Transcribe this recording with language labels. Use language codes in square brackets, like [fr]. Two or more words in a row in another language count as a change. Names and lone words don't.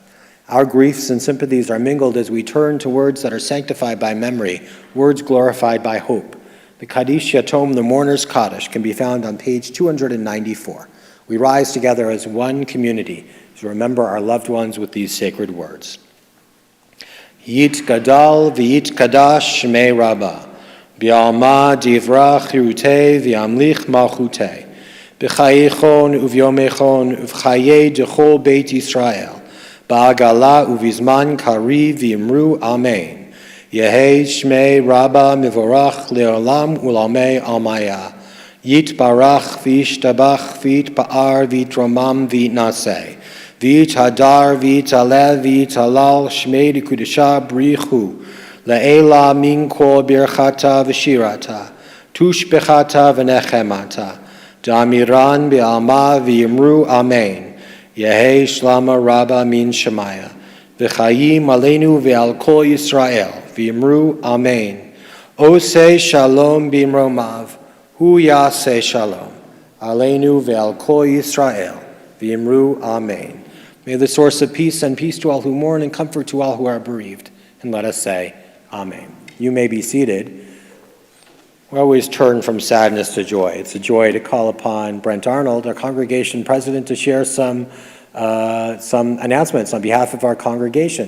[en] Our griefs and sympathies are mingled as we turn to words that are sanctified by memory, words glorified by hope. The Kaddish Yatom, the Mourner's Kaddish, can be found on page 294. We rise together as one community to remember our loved ones with these sacred words. [arc] יתגדל ויתקדש שמה רבא, בעלמא די ברא כרעותה וימליך מלכותה, בחייכון וביומיכון ובחיי דכל בית ישראל, בעגלא ובזמן קריב ואמרו אמן. יהא שמה רבא מברך לעלם ולעלמי עלמיא. יתברך וישתבח ויתפאר ויתרומם ויתנשא. ויתהדר ויתעלה ויתהלל שמה דקודשא בריך הוא. לעלא מן כל ברכתא ושירתא. תשבחתא ונחמתא. דאמירן בעלמא ואמרו אמן. יהא שלמא רבא מן שמיא. וחיים עלינו ועל כל ישראל. ואמרו אמן. [he] עושה שלום במרומיו. הוא יעשה שלום. עלינו ועל כל ישראל. [arc] ואמרו אמן. [en] May the source of peace send peace to all who mourn and comfort to all who are bereaved. And let us say, Amen. You may be seated. We always turn from sadness to joy. It's a joy to call upon Brent Arnold, our congregation president, to share some announcements on behalf of our congregation.